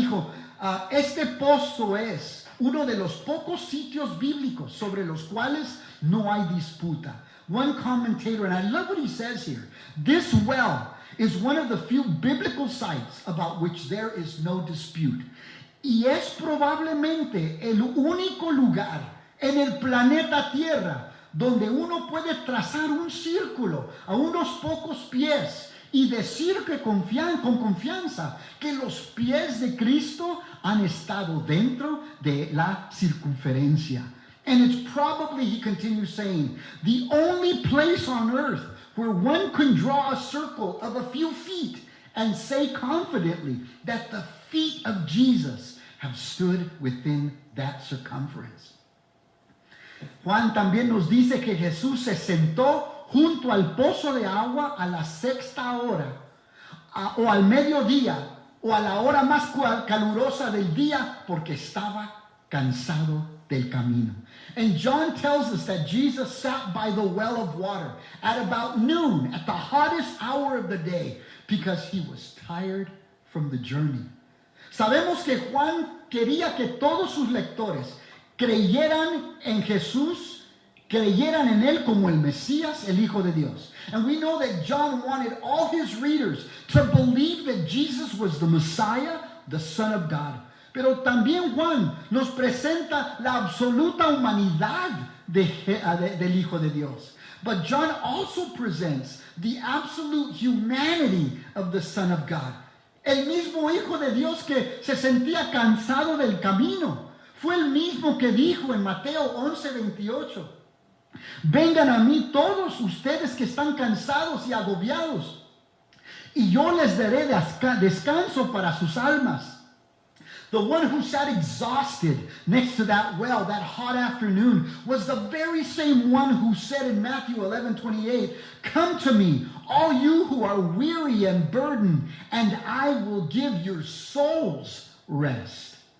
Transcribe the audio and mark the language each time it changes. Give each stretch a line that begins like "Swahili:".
Spanish: Dijo, este pozo es uno de los pocos sitios bíblicos sobre los cuales no hay disputa.
English: One commentator, and I love what he says here, this well is one of the few biblical sites about which there is no dispute.
Spanish: Y es probablemente el único lugar en el planeta Tierra donde uno puede trazar un círculo a unos pocos pies y decir que con confianza que los pies de Cristo han estado dentro de la circunferencia.
English: And it's probably, he continues saying, the only place on earth where one can draw a circle of a few feet and say confidently that the feet of Jesus have stood within that circumference.
Spanish: Juan también nos dice que Jesús se sentó junto al pozo de agua a la 6ª hora, o al mediodía, o a la hora más calurosa del día, porque estaba cansado del camino.
English: And John tells us that Jesus sat by the well of water at about noon, at the hottest hour of the day, because he was tired from the journey.
Spanish: Sabemos que Juan quería que todos sus lectores creyeran en Jesús, creyeran en él como el Mesías, el Hijo de Dios.
English: And we know that John wanted all his readers to believe that Jesus was the Messiah, the Son of God.
Spanish: Pero también Juan nos presenta la absoluta humanidad del Hijo de Dios.
English: But John also presents the absolute humanity of the Son of God.
Spanish: El mismo Hijo de Dios que se sentía cansado del camino. Fue el mismo que dijo en Mateo 11:28. Vengan a mí todos ustedes que están cansados y agobiados, y yo les daré descanso para sus almas.
English: The one who sat exhausted next to that well that hot afternoon was the very same one who said in Matthew 11:28, "Come to me, all you who are weary and burdened, and I will give your souls rest."